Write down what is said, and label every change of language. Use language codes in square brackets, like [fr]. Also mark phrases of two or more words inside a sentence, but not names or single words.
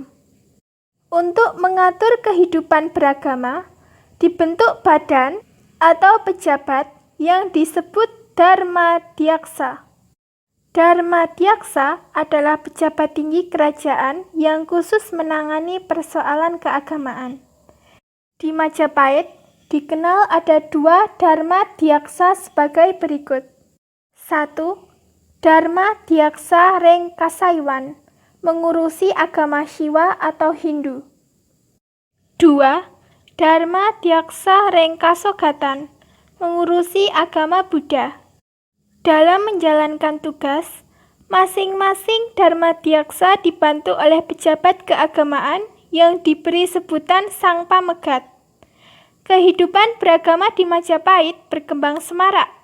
[id] Untuk mengatur kehidupan beragama, dibentuk badan atau pejabat yang disebut Dharma Dyaksa. Dharma Dyaksa adalah pejabat tinggi kerajaan yang khusus menangani persoalan keagamaan. Di Majapahit, dikenal ada 2 Dharma Dyaksa sebagai berikut. 1. Dharma Dyaksa Reng Kasaiwan, mengurusi agama Siwa atau Hindu. 2. Dharma Dyaksa Reng Kasogatan, mengurusi agama Buddha. Dalam menjalankan tugas, masing-masing Dharma Dyaksa dibantu oleh pejabat keagamaan yang diberi sebutan Sang Pamegat. Kehidupan beragama di Majapahit berkembang semarak.